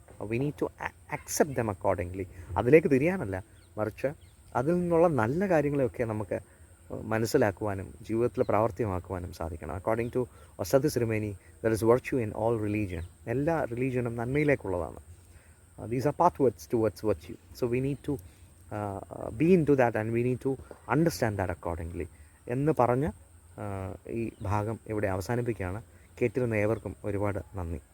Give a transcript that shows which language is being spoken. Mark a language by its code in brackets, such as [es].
[en] We need to accept them accordingly. [ml] അതിലേക്ക് തിരിയാനല്ല, മറിച്ച് അതിൽ നിന്നുള്ള നല്ല കാര്യങ്ങളെയൊക്കെ നമുക്ക് മനസ്സിലാക്കുവാനും ജീവിതത്തിൽ പ്രാവർത്തികമാക്കുവാനും സാധിക്കണം. [en] According to Sathi Sirumeni, there is virtue in all religion. [ml] എല്ലാ റിലീജിയനും നന്മയിലേക്കുള്ളതാണ്. [en] These are pathways towards virtue. So we need to be into that and we need to understand that accordingly. [ml] എന്ന് പറഞ്ഞ് ഈ ഭാഗം ഇവിടെ അവസാനിപ്പിക്കുകയാണ്. കേട്ടിരുന്ന ഏവർക്കും ഒരുപാട് നന്ദി.